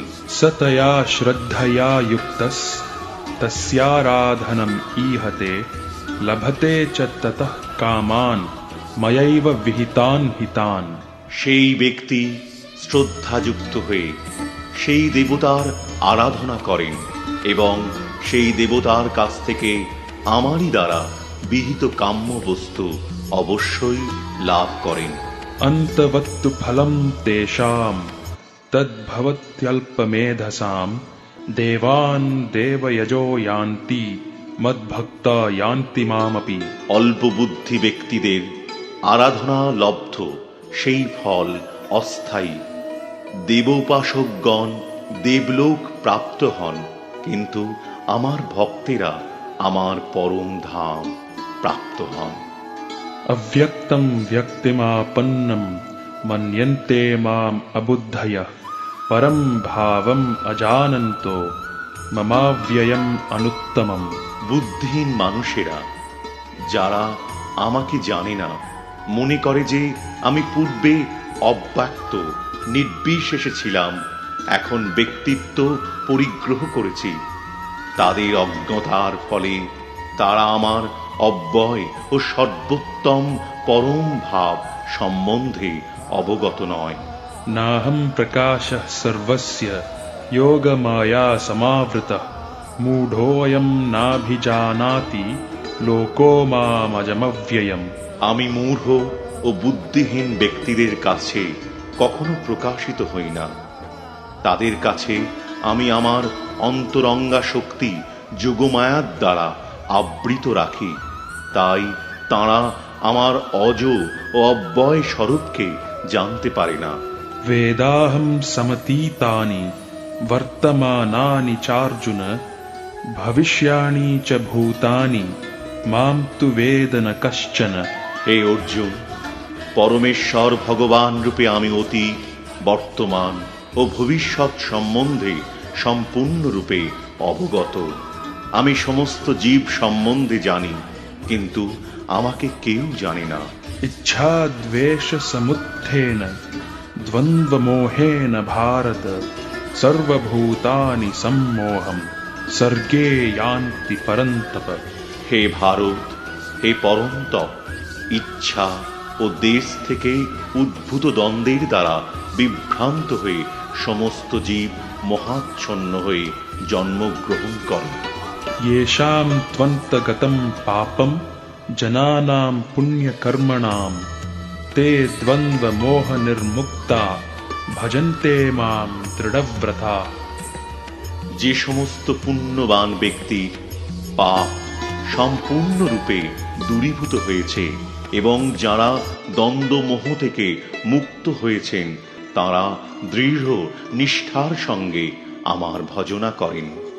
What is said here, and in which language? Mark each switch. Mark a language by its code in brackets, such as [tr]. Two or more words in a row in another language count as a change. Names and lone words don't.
[sa] सतया श्रद्धया युक्तस् तस्याराधनम् ईहते लभते च ततः कामान् मयैव विहितान् हितान्। [bn] সেই ব্যক্তি শ্রদ্ধাযুক্ত হয়ে সেই দেবতার আরাধনা করেন এবং সেই দেবতার কাছ থেকে আমারই দ্বারা বিহিত কাম্য বস্তু অবশ্যই লাভ করেন। [sa] अन्तवत्तु फलं तेषां तद्भवत्यल्पमेधसां देवान् देवयजो यान्ति मद्भक्ता यान्ति मामपि। [bn] অল্প বুদ্ধি ব্যক্তিদের আরাধনা লব্ধ সেই ফল অস্থায়ী। দেবোপাসকগণ দেবলোক প্রাপ্ত হন, কিন্তু আমার ভক্তেরা আমার পরম ধাম প্রাপ্ত হন। [sa] अव्यक्तं व्यक्तिमापन्नं मन्यन्ते माम् अबुद्धयः परं भावम् अजानन्तो ममाव्ययम् अनुत्तमम्। [bn] বুদ্ধিহীন মানুষেরা যারা আমাকে জানে না মনে করে যে আমি পূর্বে অব্যক্ত নির্বিশেষে ছিলাম, এখন ব্যক্তিত্ব পরিগ্রহ করেছি। তাদের অজ্ঞতার ফলে তারা আমার অব্যয় ও সর্বোত্তম পরম ভাব সম্বন্ধে অবগত নয়। [sa] नाहं प्रकाशः सर्वस्य योगमाया समावृतः मूढोऽयं नाभिजानाति लोको मामजमव्ययम्। [bn] আমি মূঢ় ও বুদ্ধিহীন ব্যক্তিদের কাছে কখনো প্রকাশিত হই না। তাদের কাছে আমি আমার অন্তরঙ্গা শক্তি যোগমায়ার দ্বারা আবৃত রাখি, তাই তাঁরা আমার অজ ও অব্যয় স্বরূপকে জানতে পারে না। [sa] वेदाहं समतीतानि वर्तमानानि चार्जुन भविष्याणि च भूतानि मां तु वेद न कश्चन। [bn] হে অর্জুন, পরমেশ্বর ভগবান রূপে আমি অতীত, বর্তমান ও ভবিষ্যৎ সম্বন্ধে সম্পূর্ণরূপে অবগত। আমি সমস্ত জীব সম্বন্ধে জানি, কিন্তু আমাকে কেউ জানে না। [sa] इच्छाद्वेषसमुत्थेन द्वन्द्वमोहेन भारत सर्वभूतानि सम्मोहं सर्गे यान्ति परन्तप। [bn] হে ভারত, হে পরন্তপ, ইচ্ছা ও দেশ থেকে উদ্ভূত দ্বন্দ্বের দ্বারা বিভ্রান্ত হয়ে সমস্ত জীব মহাচ্ছন্ন হয়ে জন্মগ্রহণ করে। [sa] येषां त्वन्तगतं पापं जनानां पुण्यकर्मणां ते द्वन्द्वमोहनिर्मुक्ता भजन्ते मां दृढव्रता। [bn] যে সমস্ত পুণ্যবান ব্যক্তির পাপ সম্পূর্ণরূপে দূরীভূত হয়েছে এবং যারা দ্বন্দ্বমোহ থেকে মুক্ত হয়েছেন, তারা দৃঢ় নিষ্ঠার সঙ্গে আমার ভজনা করেন।